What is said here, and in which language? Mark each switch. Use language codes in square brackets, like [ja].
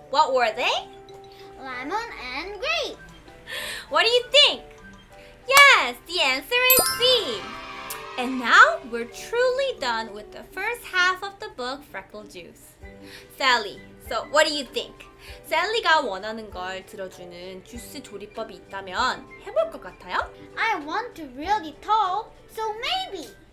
[en] What were they? Lemon and grape. What do you think? Yes, the answer is C. And now we're truly done with the first half of the book, Freckle Juice. Sally, so what do you think? [ko] 셀리가 원하는 걸 들어주는 주스 조리법이 있다면 해볼 것 같아요? [en] I want to really tall, so maybe.